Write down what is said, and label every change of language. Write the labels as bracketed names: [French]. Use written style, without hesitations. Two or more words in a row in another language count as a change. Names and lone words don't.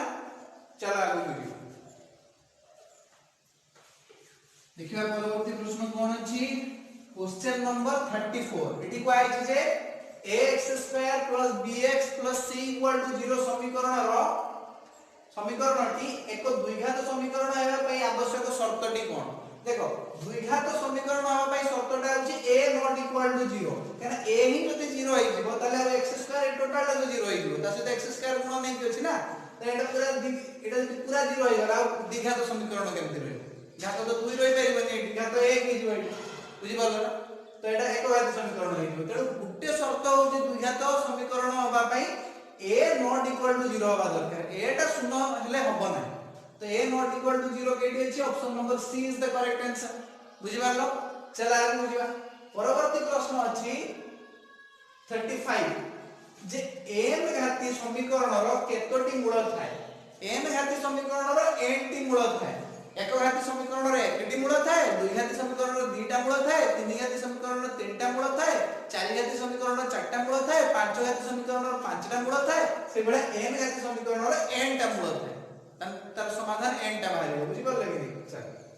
[Odia] ଚାଲ ଆଗେ ବୁଝିଓ ଦେଖିବା ପରବର୍ତ୍ତୀ ପ୍ରଶ୍ନ କଣ ଅଛି [English] question number [Odia] 34 ଏଇଟି କୁ ଆଇଛି ଯେ ax² + bx + c = 0 ସମୀକରଣଟି ଏକ ଦ୍ୱିଘାତ ସମୀକରଣ ହେବା ପାଇଁ ଆବଶ୍ୟକ ସର୍ତ୍ତଟି କଣ ଦେଖ ଦ୍ୱିଘାତ ସମୀକରଣ ହେବା ପାଇଁ ସର୍ତ୍ତଟା ଅଛି a ≠ = 0 କାହିଁକି a ହିଁ ଯଦି 0 ହୋଇ ଯିବ ତାହେଲେ x² ଟୋଟାଲ ଟା 0 ହୋଇ ଯିବ ତା ସେ x² ଗୁଣ ନାହିଁ କି ଅଛି ନା ତ ଏଇଟା ପୂରା 0 ହୋଇ ଗଲା ଦ୍ୱିଘାତ ସମୀକରଣ କେମିତି ରହେ ଘାତ ତ 2 ରହି ପାରିବନି ଘାତ 1 କି ଯିବ ବୁଝି ପାରିଲ ନା। ତ ଏଇଟା ଏକ ଘାତ ସମୀକରଣ ହୋଇ ଯିବ ତେଣୁ ଗୋଟେ ସର୍ତ୍ତ ହେଉଛି ଦ୍ୱିଘାତ ସମୀକରଣ ହେବା ପାଇଁ [English] a not equal to 0 [Odia] ହେବା ଦରକାର a ଟା ଶୂନ୍ୟ ହେଲେ ହେବ ନା ତ [English] a not equal to 0 [Odia] କେଉଁଟି ଅଛି [English] option number C is the correct answer [Odia] ବୁଝି ପାରିଲ। ଚାଲ ଆଗେ ବୁଝିବା ପରବର୍ତ୍ତୀ ପ୍ରଶ୍ନ ଅଛି 35 ଯେ n ଘାତୀ ସମୀକରଣ ର କେତୋଟି ମୂଳ ଥାଏ n ଘାତୀ ସମୀକରଣ ର n ଟି ମୂଳ ଥାଏ ଏକ ଘାତୀ ସମୀକରଣ ରେ କେଉଁଟି ମୂଳ ଥାଏ ଦୁଇ ଘାତୀ ସମୀକରଣ ରେ ଦୁଇଟା ମୂଳ ଥାଏ ତିନି ଘାତୀ ସମୀକରଣ ରେ ତିନିଟା ମୂଳ ଥାଏ ଚାରି ଘାତୀ ସମୀକରଣ ରେ ଚାରିଟା ମୂଳ ଥାଏ ପାଞ୍ଚ ଘାତୀ ସମୀକରଣ ରେ ପାଞ୍ଚଟା ମୂଳ ଥାଏ ସେ ବଳେ n ଘାତୀ ସମୀକରଣ ରେ n ଟା ମୂଳ ଥାଏ ତାର ସମାଧାନ n ଟା ବାହାର ବୁଝି ପାରିଲ କି ନାହିଁ ଚାଲ